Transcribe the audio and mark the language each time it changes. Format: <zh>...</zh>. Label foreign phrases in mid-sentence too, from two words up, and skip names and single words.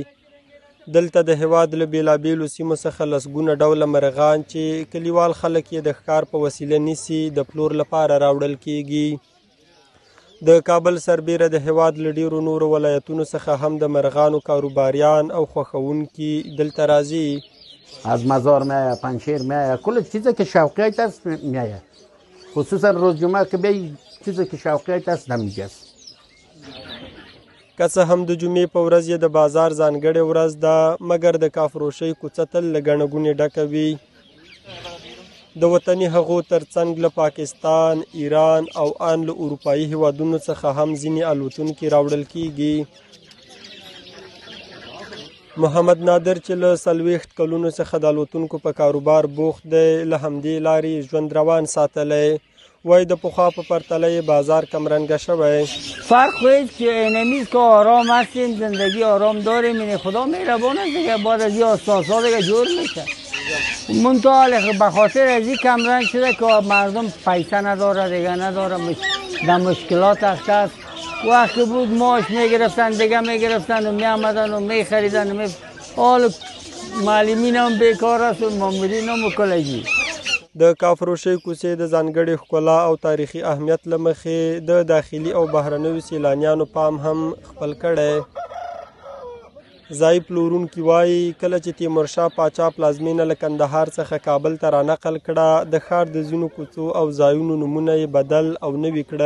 <ps>دلته د هېواد له بېلابېلو سیمو څخه لسګونه ډوله مرغان چې کلیوال خلک یې د ښکار په وسیله نیسي د پلور لپاره راوړل کیږي. د کابل سربیره د هېواد له ډېرو نورو ولایتونو څخه هم د مرغانو کاروباریان او خوښوونکي دلته راځي.</ps> <fa>از مزار میآید، پنجشیر میآید، کل چیزی که شوقیت است میآید. خصوصا روز جمعه که بیایی چیزی که شوقیت است همینجاست.</fa> <ps>که څه هم د جمعې په ورځ یې د بازار ځانګړې ورځ ده، مګر د کافروشۍ کوڅه تل له ګڼه ګوڼې ډکه وي. د وطني هغو ترڅنګ له پاکستان، ایران او ان له اروپایي هیوادونو څخه هم ځینې الوتونکي راوړل کیږي. محمد نادر چې له 40 کلونو څخه د الوتونکو په کاروبار بوخت دی، له همدې لارې ژوند روان ساتلی. وای د پخوا په پرتله بازار کمرنګه شوی.</ps> <fa>فرق خواهید که اینمیز که آرام هستیم، زندگی آرام داریم. این خدا مهربان است دیگه، بعد از این اساسا دیگه جور میشه. منتها به خاطر از این کمرنگ شده که مردم پیسه نداره دیگه، نداره در مشکلات است. وقتی بود معاش میگرفتن دیگه میگرفتن و میامدن و میخریدن و حال معلمین هم بیکار است و مامورین هم کلگی.</fa> <ps>د کافروشۍ کوڅې د ځانګړې ښکلا او تاریخي اهمیت له مخې د داخلي او بهرنیو سیلانیانو پام هم خپل کړی. ځایي پلورونکي وایي کله چې تیمورشاه پاچا پلازمینه له کندهار څخه کابل ته رانقل کړه، د ښار د ځینو کوڅو او ځایونو نومونه یې بدل او نوي کړل.</ps>